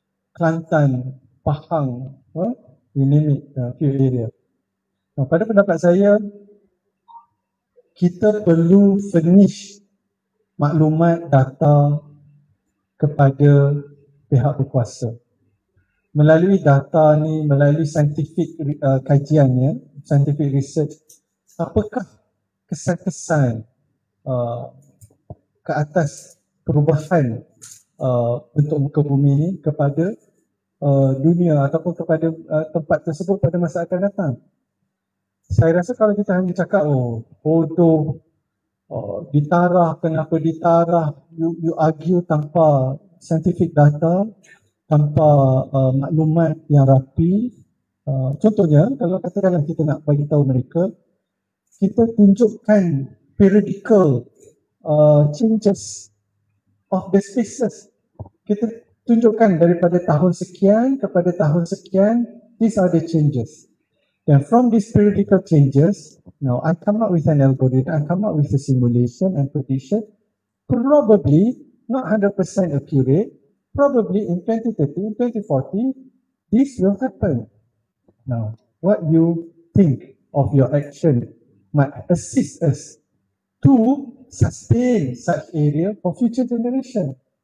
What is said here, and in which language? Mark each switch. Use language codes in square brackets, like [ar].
[en] Kelantan, Pahang, you name it, few area. [ms] Pada pendapat saya, kita perlu furnish maklumat data kepada pihak berkuasa. Melalui data ni, melalui scientific kajiannya, scientific research, apakah kesan-kesan ke atas perubahan bentuk muka bumi ni kepada dunia ataupun kepada tempat tersebut pada masa akan datang. Saya rasa kalau kita hanya cakap bodoh, ditarah, kenapa ditarah, [en] you argue [ms] tanpa scientific data, tanpa maklumat yang rapi. Contohnya, kalau katakanlah kita nak bagi tahu mereka, kita tunjukkan [en] periodical changes of the species. [ms] Kita tunjukkan daripada tahun sekian kepada tahun sekian, [en] these are the changes. And from these periodical changes, now I come up with an algorithm, I come up with a simulation and prediction, probably not 100% accurate, probably in 2030, in 2040, this will happen. Now, what you think of your action might assist us to sustain such area for future generation.